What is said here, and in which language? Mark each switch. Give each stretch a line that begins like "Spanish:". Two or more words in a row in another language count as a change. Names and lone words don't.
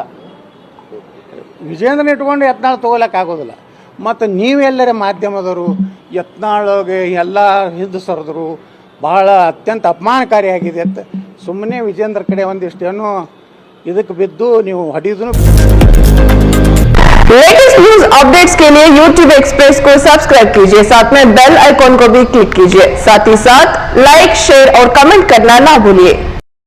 Kannada: ವಿಜೇಂದ್ರನ ಇಟ್ಕೊಂಡು ಯತ್ನಾಳ್ ತೊಗೊಳಕ್ಕಾಗೋದಿಲ್ಲ. ಮತ್ತು ನೀವೆಲ್ಲರ ಮಾಧ್ಯಮದವರು ಯತ್ನಾಳ್ಗೆ ಎಲ್ಲ ಹಿಂದೆ ಸರಿದ್ರು ಭಾಳ ಅತ್ಯಂತ ಅಪಮಾನಕಾರಿಯಾಗಿದೆ ಅಂತ ಸುಮ್ಮನೆ ವಿಜೇಂದ್ರ ಕಡೆ ಒಂದಿಷ್ಟು ಏನೋ ಇದಕ್ಕೆ ಬಿದ್ದು ನೀವು ಹೊಡೆಯೋದು.
English: latest news updates
Hindi: के लिए YouTube एक्सप्रेस को सब्सक्राइब कीजिए, साथ में
English: bell icon
Hindi: को भी क्लिक कीजिए, साथ ही साथ
English: like share
Hindi: और कमेंट करना ना भूलिए।